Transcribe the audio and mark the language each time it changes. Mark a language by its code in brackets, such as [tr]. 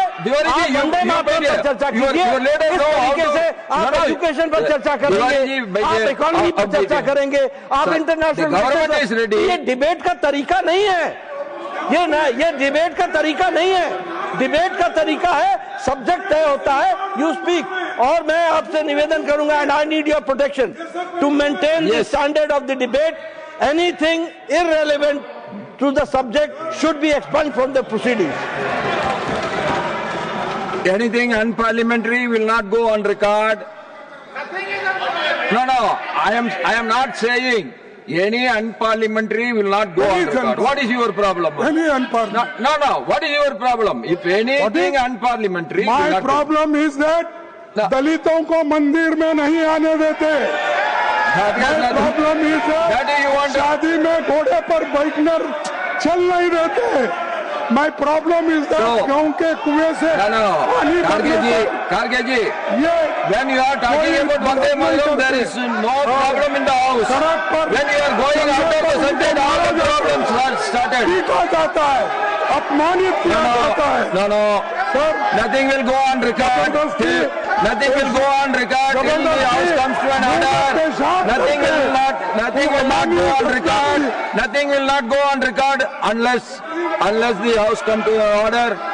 [hi] आप वंदे मातरम पर चर्चा कीजिए, इस तरीके से आप एजुकेशन पर चर्चा करेंगे, आप इकोनॉमी पर चर्चा करेंगे, आप इंटरनेशनल। ये डिबेट का तरीका नहीं है, ये डिबेट का तरीका नहीं है। डिबेट का तरीका है, सब्जेक्ट तय होता है, [en] You speak. [hi] और मैं आपसे निवेदन करूंगा, [en] And I need your protection to maintain the standard of the debate. Anything irrelevant to the subject should be expunged from the proceedings. Anything unparliamentary will not go on record. No. I am not saying any unparliamentary will not go on record. What is your problem? Any unparliamentary. No. What is your problem? If anything unparliamentary, my problem is that [hi] दलितों को मंदिर में नहीं आने देते. [en] My problem is that [hi] शादी में घोड़े पर बैठकर चल नहीं देते. [en] My problem is that [hi] गांव के कुएं से पानी [en] Kharge ji, when you are talking about Vande Mataram, there is no problem in the house. When you are going out of the subject, all the problems are started. [hi] पीटा जाता है, अपमानित किया जाता है. [en] No. Sir, nothing will go on record. Nothing will go on record till the house comes to an order. Nothing will not go on record. Nothing will not go on record unless the house come to an order.